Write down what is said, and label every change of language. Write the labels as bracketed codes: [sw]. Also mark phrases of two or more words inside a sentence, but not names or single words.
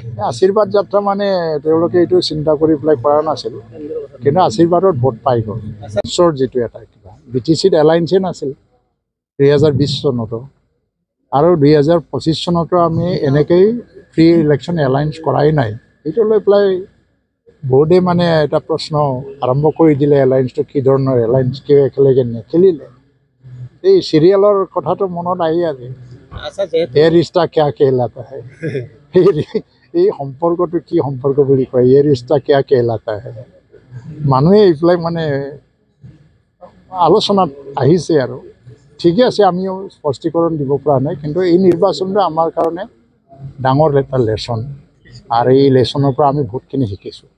[as] আশীৰ্বাদ যাত্ৰা মানে তেওঁলোকে এইটো চিন্তা কৰি পেলাই কৰা নাছিল কিন্তু আশীৰ্বাদৰ ভোট পাই গ'ল ওচৰ যিটো এটা কিবা BTC-ত এলায়েন্সে নাছিল 2020 চনতো আৰু 2025 চনতো আমি এনেকেই [en] free election alliance [as] কৰাই নাই এইটো লৈ পেলাই বোৰ্ডে মানে এটা প্ৰশ্ন আৰম্ভ কৰি দিলে এলায়েন্সটো কি ধৰণৰ এলায়েন্স কিয় একেলগে নেখেলিলে এই চিৰিয়েলৰ কথাটো মনত আহি আছে আচ্ছা যেহেতু [hi] ये रिश्ता क्या कहलाता है [as] এই সম্পৰ্কটো কি সম্পৰ্ক বুলি কয় [hi] ये रिश्ता क्या कहलाता है [as] মানুহে এইবিলাক মানে আলোচনাত আহিছে আৰু ঠিকে আছে আমিও স্পষ্টীকৰণ দিব পৰা নাই কিন্তু এই নিৰ্বাচনটো আমাৰ কাৰণে ডাঙৰ এটা লেছন আৰু এই লেছনৰ পৰা আমি বহুতখিনি শিকিছোঁ